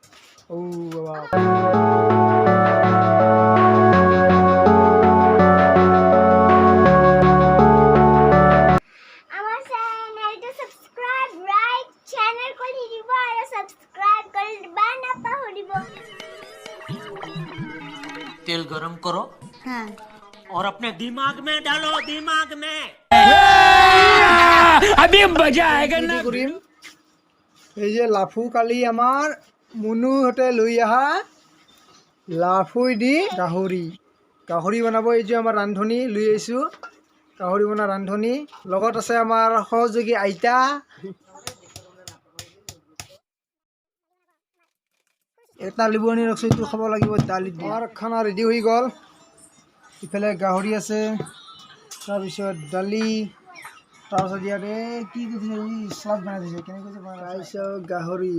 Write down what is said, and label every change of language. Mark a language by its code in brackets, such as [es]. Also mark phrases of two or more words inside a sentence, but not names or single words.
[as] আমাৰ চেনেলটো [en] subscribe like channel [as] কৰি দিব আৰু সাবস্ক্ৰাইব কৰি দিবা নাপাহৰিব [hi] तेल गरम करो और अपने दिमाग में डालो दिमाग में अभी मजा आएगा ना [as] কৰিম এই যে লাফু কালি আমাৰ মুনুহঁতে লৈ অহা লাফুই দি গাহৰি বনাব এই যে আমাৰ ৰান্ধনি লৈ আহিছোঁ গাহৰি বনোৱা ৰান্ধনি লগত আছে আমাৰ সহযোগী আইতা এটা লিবনি ৰখছোঁ এইটো খাব লাগিব দালি আমাৰ খানা ৰেডি হৈ গ'ল ইফালে গাহৰি আছে তাৰপিছত দালি তাৰপিছত ইয়াত কি চালাড বনাই দিছে কেনেকৈ তাৰপিছত গাহৰি